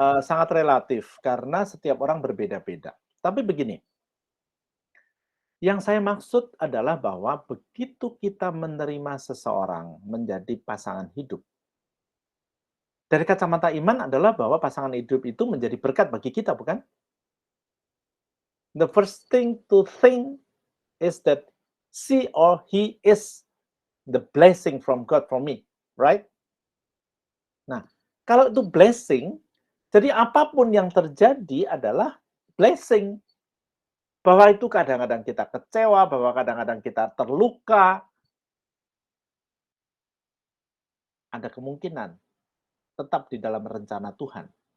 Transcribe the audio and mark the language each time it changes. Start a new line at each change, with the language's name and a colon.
Indonesian: sangat relatif karena setiap orang berbeda-beda. Tapi begini, yang saya maksud adalah bahwa begitu kita menerima seseorang menjadi pasangan hidup, dari kacamata iman adalah bahwa pasangan hidup itu menjadi berkat bagi kita, bukan?
English: The first thing to think is that she or he is the blessing from God for me, right?
Indonesian: Nah, kalau itu blessing, jadi apapun yang terjadi adalah blessing. Bahwa itu kadang-kadang kita kecewa, bahwa kadang-kadang kita terluka, ada kemungkinan tetap di dalam rencana Tuhan.